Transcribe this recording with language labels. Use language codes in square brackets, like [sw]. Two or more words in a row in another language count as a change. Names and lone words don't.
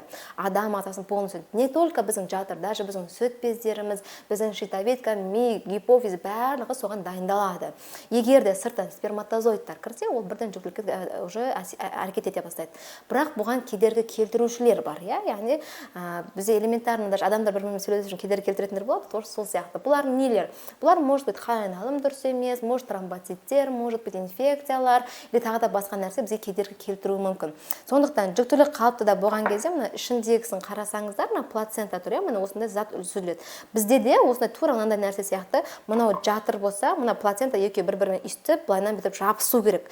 [kk] Адам ағзасын полностью, [ru] не только [kk] біздің жатыр, даже біздің сүт бездеріміз, біздің щитовидка, ми, гипофиз барлығы соған дайындалады. Егер де сырттан сперматозоидтар кірсе, ол бірден жүктілікке уже әрекет ете бастайды. Бірақ бұған кедергі келтірушілер бар, иә? Яғни бізде [ru] элементарно даже [kk] адамдар бір-бірімен сөйлесу үшін кедергі келтіретіндер болады, тоже сол сияқты. Бұлар нелер? Бұлар [ru] может быть [kk] айналым дұрыс емес, может тромбоциттер, [ru] может быть [kk] инфекциялар, или тағы да басқа нәрсе бізге кедергі келтіруі мүмкін. Сондықтан жүктілік қалыптыда болған кезде мына ішіндегісін қарасаңыздар, мына плацента тұр, мына осындай зат үзіледі. Бізде де осындай тура мынандай нәрсе сияқты, мынау жатыр болса, мына плацента екеуі бір-бірімен үстіп, былайынан бүйтіп жабысу керек.